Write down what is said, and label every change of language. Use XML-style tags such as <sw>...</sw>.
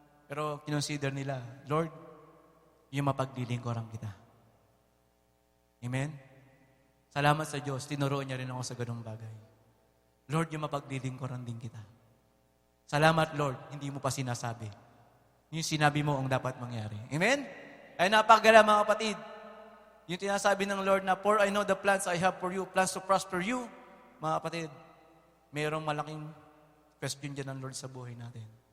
<tl>Pero kinonsider nila, Lord, yung mapaglilingkuran kita. Amen? Salamat sa Diyos, tinuruan niya rin ako sa ganung bagay. Lord, yung mapaglilingkuran din kita. Salamat, Lord, hindi mo pa sinasabi. Yung sinabi mo ang dapat mangyari. Amen? Ay napakagala mga kapatid. Yung tinasabi ng Lord na,</tl> <en>for I know the plans I have for you, plans to prosper you.</en> <tl>Mga kapatid, mayroong malaking question dyan ng Lord sa buhay natin.</tl>